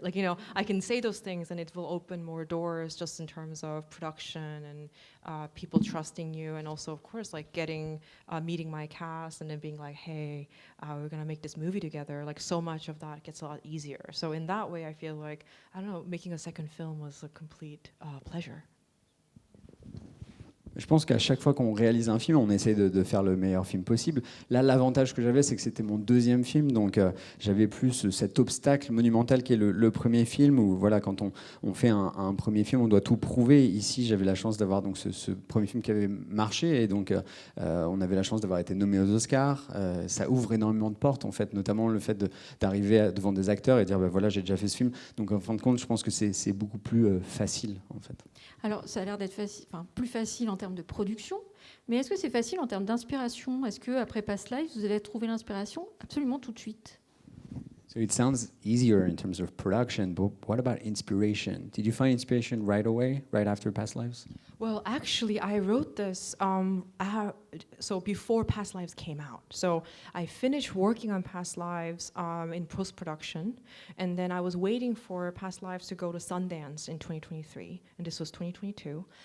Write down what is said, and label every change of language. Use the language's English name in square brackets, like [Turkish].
[English] Like, you know, I can say those things and it will open more doors just in terms of production and people trusting you. And also, of course, like meeting my cast and then being like, hey, we're going to make this movie together. Like, so much of that gets a lot easier. So in that way, I feel like, I don't know, making a second film was a complete pleasure. [French] Je pense qu'à chaque fois qu'on réalise un film, on essaie de faire le meilleur film possible. Là, l'avantage que j'avais, c'est que c'était mon deuxième film, donc j'avais plus cet obstacle monumental qui est le premier film, où voilà, quand on fait un premier film, on doit tout prouver. Ici, j'avais la chance d'avoir donc ce premier film qui avait marché, et donc on avait la chance d'avoir été nommé aux Oscars. Ça ouvre énormément de portes, en fait, notamment le fait d'arriver devant des acteurs et dire, bah, voilà, j'ai déjà fait ce film. Donc en fin de compte, je pense que c'est beaucoup plus facile, en fait. Alors, ça a l'air d'être plus facile en termes de production, mais est-ce que c'est facile en termes d'inspiration? Est-ce qu'après Past Lives, vous avez trouvé l'inspiration absolument tout de suite? [English] So it sounds easier in terms of production, but what about inspiration? Did you find inspiration right away, right after Past Lives? Well, actually, I wrote this so before Past Lives came out. So I finished working on Past Lives in post-production, and then I was waiting for Past Lives to go to Sundance in 2023, and this was 2022.